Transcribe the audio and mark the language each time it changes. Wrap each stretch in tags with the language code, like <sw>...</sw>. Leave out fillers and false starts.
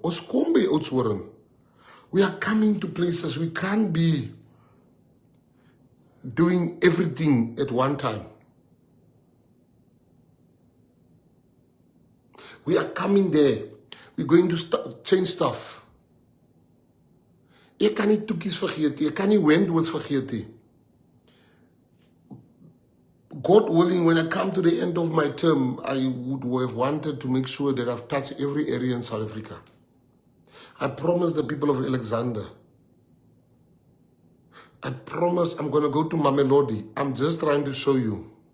<af>Ons kom by Oudtshoorn.</af> <en>We are coming to places. We can't be doing everything at one time. We are coming there. We're going to change stuff.</en> <af>Ek kan nie toekies vergeet nie. Ek kan nie Wentworth vergeet nie.</af> <en>God willing, when I come to the end of my term, I would have wanted to make sure that I've touched every area in South Africa. I promise the people of Alexander. I promise I'm going to go to Mamelodi. I'm just trying to show you.</en>